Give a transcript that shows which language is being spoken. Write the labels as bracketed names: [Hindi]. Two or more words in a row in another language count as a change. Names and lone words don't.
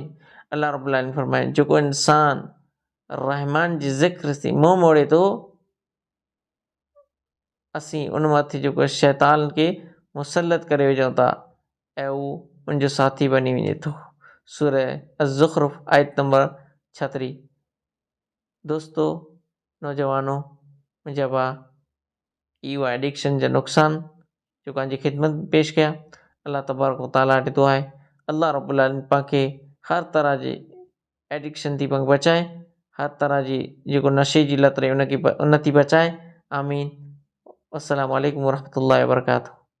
[Arabic] الله رب العالمين [Sindhi] फरमाए, जेको इंसान रहमान जी ज़िक्र थी मुंहुं मोड़े थो, असीं उन मथे जेको शैतान खे मुसलत करे विझूं था ऐं उहो उनजो साथी बनी वञे थो। सूरह अज़-ज़ुख़्रुफ़ आयत नंबर 36। दोस्तो, नौजवानो, मुंहिंजा भाउ, इहो एडिक्शन जा नुक़सान जेको पंहिंजी ख़िदमत में पेश कया। [Arabic] الله تبارك وتعالى [Sindhi] ॾिठो आहे, [Arabic] الله رب العالمين [Sindhi] पाण खे हर तरह जे एडिक्शन थी पंहिंखे बचाए, हर तरह जी जेको नशे जी लत रही उन थी बचाए। आमीन। [Arabic] السلام عليكم ورحمة الله وبركاته.